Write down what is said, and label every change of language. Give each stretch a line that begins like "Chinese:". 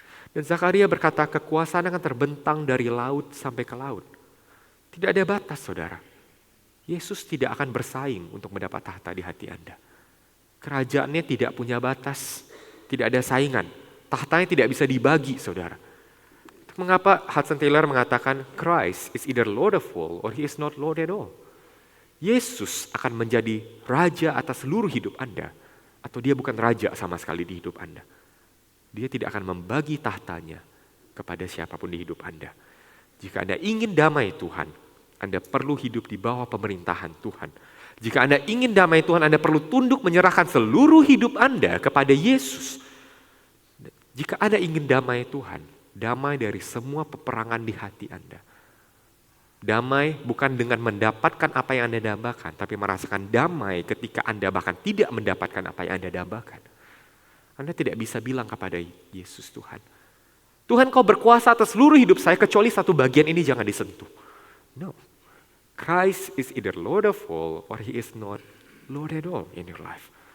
Indonesian: Dan Zakaria berkata, kekuasaan akan terbentang dari laut sampai ke laut. Tidak ada batas, saudara. Yesus tidak akan bersaing untuk mendapat tahta di hati Anda. Kerajaannya tidak punya batas, tidak ada saingan. Tahtanya tidak bisa dibagi, saudara. Mengapa Hudson Taylor mengatakan,
English: Christ is either Lord of all or he is not Lord at all.
Indonesian: Yesus akan menjadi raja atas seluruh hidup Anda, atau dia bukan raja sama sekali di hidup Anda. Dia tidak akan membagi tahtanya kepada siapapun di hidup Anda. Jika Anda ingin damai Tuhan, Anda perlu hidup di bawah pemerintahan Tuhan. Jika Anda ingin damai Tuhan, Anda perlu tunduk menyerahkan seluruh hidup Anda kepada Yesus. Jika Anda ingin damai Tuhan, damai dari semua peperangan di hati Anda. Damai bukan dengan mendapatkan apa yang Anda dambakan, tapi merasakan damai ketika Anda bahkan tidak mendapatkan apa yang Anda dambakan. Anda tidak bisa bilang kepada Yesus, Tuhan, Tuhan kau berkuasa atas seluruh hidup saya kecuali satu bagian ini jangan disentuh.
English: No. Christ is either Lord of all or he is not Lord at all in your life.